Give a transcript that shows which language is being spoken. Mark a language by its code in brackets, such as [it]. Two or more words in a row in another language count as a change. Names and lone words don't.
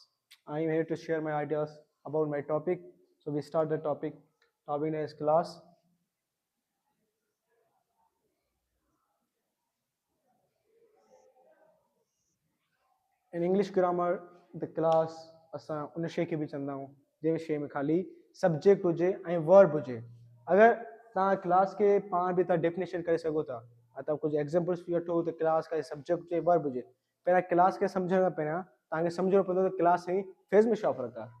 [en] I am here to share my ideas about my topic. So we start the topic. Topic name is class. In English grammar, the class [sd] असां उन शइ खे बि चवंदा आहियूं जंहिं शइ में ख़ाली सब्जेक्ट हुजे ऐं वर्ब हुजे. अगरि तव्हां क्लास खे पाण बि तव्हां डेफिनेशन करे सघो था. तव्हां कुझु एग्जाम्पल्स बि वठो त क्लास का सब्जेक्ट हुजे वर्ब हुजे. पहिरियां क्लास खे सम्झण खां पहिरियां तव्हांखे सम्झणो पवंदो त क्लास ऐं फेज़ में छा फ़र्क़ु आहे.